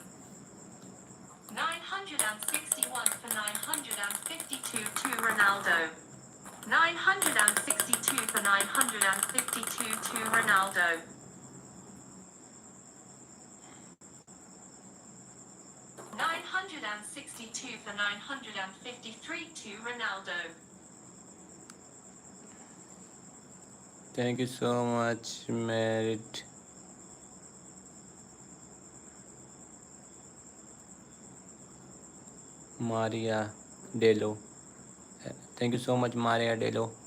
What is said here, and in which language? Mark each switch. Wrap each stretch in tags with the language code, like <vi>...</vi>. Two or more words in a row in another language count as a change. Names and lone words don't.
<en>961 for 952 to Ronaldo. 962 for 952 to Ronaldo. 962 for 953 to Ronaldo. Thank you so much, Merit. Maria Delo. Thank you so much, Maria Delo.</en>